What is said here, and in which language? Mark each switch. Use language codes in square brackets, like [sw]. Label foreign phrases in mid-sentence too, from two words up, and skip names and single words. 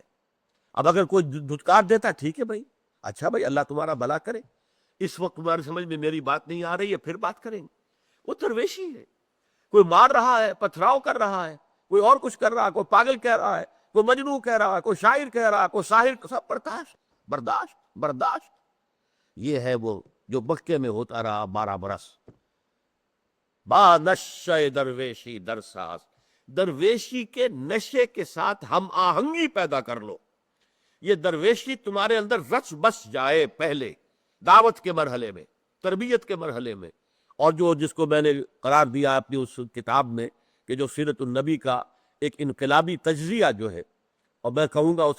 [ur] اب اگر کوئی دھتکار دیتا ٹھیک ہے بھائی، اچھا بھائی اللہ تمہارا بھلا کرے، اس وقت تمہاری سمجھ میں میری بات نہیں آ رہی ہے، پھر بات کریں گے۔ وہ درویشی ہے، کوئی مار رہا ہے، پتھراؤ کر رہا ہے، کوئی اور کچھ کر رہا ہے، کوئی پاگل کہہ رہا ہے، کوئی مجنون کہہ رہا ہے، کوئی شاعر کہہ رہا ہے، کوئی ساحر، سب برداشت برداشت برداشت۔ یہ ہے وہ جو مکے میں ہوتا رہا 12 برس۔ [fa] با نشہ درویشی در ساز، [ur] درویشی کے نشے کے ساتھ ہم آہنگی پیدا کر لو، یہ درویشی تمہارے اندر رچ بس جائے پہلے دعوت کے مرحلے میں، تربیت کے مرحلے میں۔ اور جو جس کو میں نے قرار دیا اپنی اس کتاب میں کہ جو سیرت النبی کا ایک انقلابی تجزیہ جو ہے، اور میں کہوں گا اسے